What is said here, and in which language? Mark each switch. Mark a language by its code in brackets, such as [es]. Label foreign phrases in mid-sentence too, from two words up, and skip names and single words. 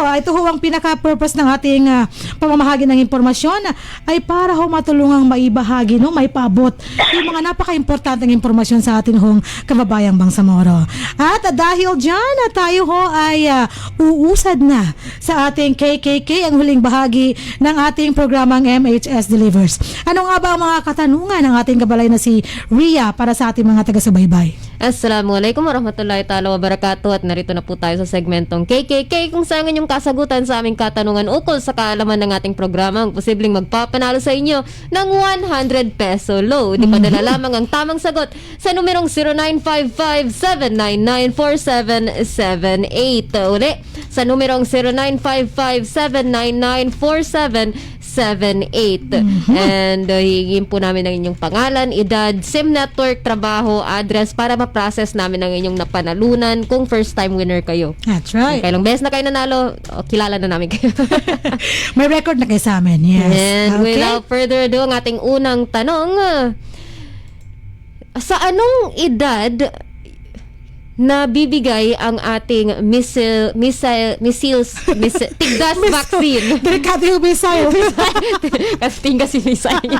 [tl] Ito ho ang pinaka-purpose ng ating pamamahagi ng impormasyon ay para ho matulungang maibahagi, no, may paabot yung mga napaka-importanteng impormasyon sa ating hong kababayang Bangsamoro. At dahil dyan, tayo ho ay uusad na sa ating KKK, ang huling bahagi ng ating programang MHS Delivers. Ano nga ba ang mga katanungan ng ating kabalay na si Ria para sa ating mga taga-subaybay? [ar] السلام عليكم ورحمة الله تعالى وبركاته, [tl] at narito na po tayo sa segmentong KKK kung saan inyong kasagutan sa aming katanungan ukol sa kaalaman ng ating programa ang posibleng magpapanalo sa inyo ng 100 peso load. Ipadala lamang ang tamang sagot sa numerong 0955-799-4778. Uli, sa numerong 0955-799-4778. And hihingin po namin ang inyong pangalan, edad, SIM network, trabaho, address para ma-process namin ang inyong napanalunan kung [en] first time winner [tl] kayo. [en] That's right. [tl] Kailang beses na kayo nanalo, kilala na namin kayo. May record na kayo sa amin. Yes. [en] And without further ado, [tl] ang ating unang tanong, sa anong edad na bibigay ang ating tigdas vaccine? Delikado yung missile. Kasi kasi missile niya.